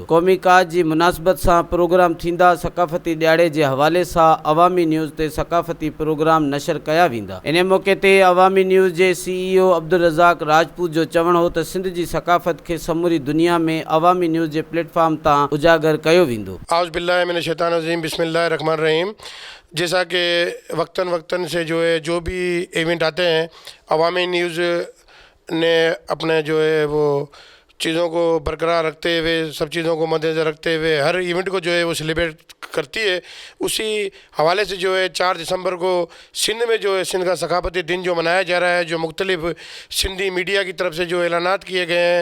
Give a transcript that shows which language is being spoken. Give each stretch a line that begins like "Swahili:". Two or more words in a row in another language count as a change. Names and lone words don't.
Sindhi: क़ौमी काज जी मुनासिबत सां प्रोग्राम थींदा। सकाफ़ती ॾियारे जे हवाले सां अवामी न्यूज़ ते सकाफ़ती प्रोग्राम नशर कया वेंदा। इन मौके ते अवामी न्यूज़ जे CEO अब्दुल रज़ाक राजपूत जो चवणु हो त सिंध जी सकाफ़त खे समूरी दुनिया में अवामी न्यूज़ जे प्लेटफॉर्म तां उजागर कयो वेंदो।
Arabic: أعوذ بالله من الشيطان الرجيم، بسم الله الرحمن الرحيم.
Urdu: جیسا کہ وقتن سے جو بھی ایونٹ آتے ہیں، عوامی نیوز نے اپنے وہ چیزوں کو برقرار رکھتے ہوئے، سب چیزوں کو مدنظر رکھتے ہوئے ہر ایونٹ کو وہ سیلیبریٹ کرتی ہے. اسی حوالے سے 4 دسمبر کو سندھ میں سندھ کا ثقافتی دن منایا جا رہا ہے، جو مختلف سندھی میڈیا کی طرف سے اعلانات کیے گئے ہیں.